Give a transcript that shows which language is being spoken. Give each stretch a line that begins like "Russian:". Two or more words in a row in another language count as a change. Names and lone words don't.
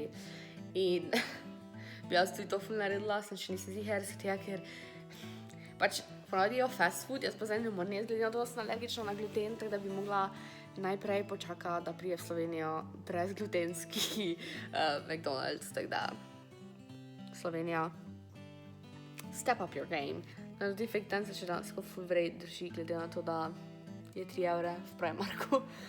Slovenian: In bi jaz tudi to ful naredila, sem še nisem ziher, ker pač ponavadi jejo
English: fast food,
Slovenian: jaz pa zdaj ne morem jaz, glede na to, da sem alergična na gluten, tako da bi mogla najprej počakati, da prije v Slovenijo brezglutenski McDonald's, tako da Slovenija,
English: step up your game.
Slovenian: Na tudi fake dan se še danes ful vrej drži, glede na to, da je 3 evre v Primarku.